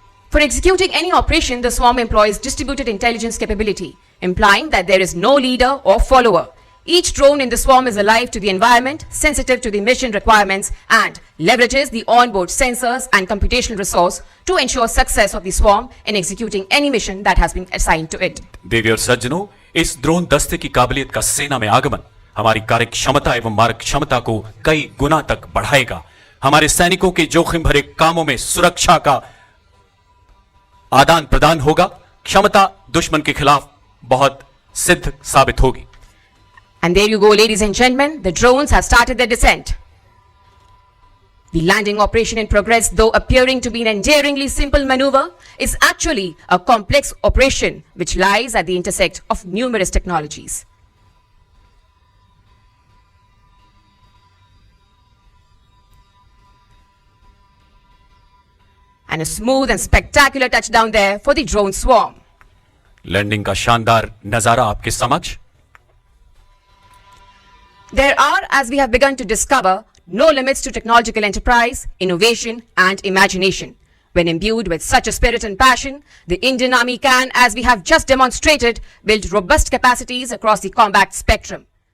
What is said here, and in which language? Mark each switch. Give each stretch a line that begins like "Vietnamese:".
English: For executing any operation, the swarm employs distributed intelligence capability, implying that there is no leader or follower. Each drone in the swarm is alive to the environment, sensitive to the mission requirements, and leverages the onboard sensors and computational resource to ensure success of the swarm in executing any mission that has been assigned to it.
Hindi: देवी और सज्जनों, इस drone दस्ते की काबिलियत का सेना में आगमन हमारी कार्य क्षमता एवं मार्ग क्षमता को कई गुना तक बढ़ाएगा। हमारे सैनिकों के जोखिम भरे कामों में सुरक्षा का आदान प्रदान होगा। क्षमता दुश्मन के खिलाफ बहुत सिद्ध साबित होगी।
English: And there you go, ladies and gentlemen, the drones have started their descent. The landing operation in progress, though appearing to be an endearingly simple maneuver, is actually a complex operation which lies at the intersect of numerous technologies. And a smooth and spectacular touchdown there for the drone swarm.
Hindi: Landing का शानदार नजारा आपके समक्ष।
English: There are, as we have begun to discover, no limits to technological enterprise, innovation, and imagination. When imbued with such a spirit and passion, the Indian Army can, as we have just demonstrated, build robust capacities across the combat spectrum.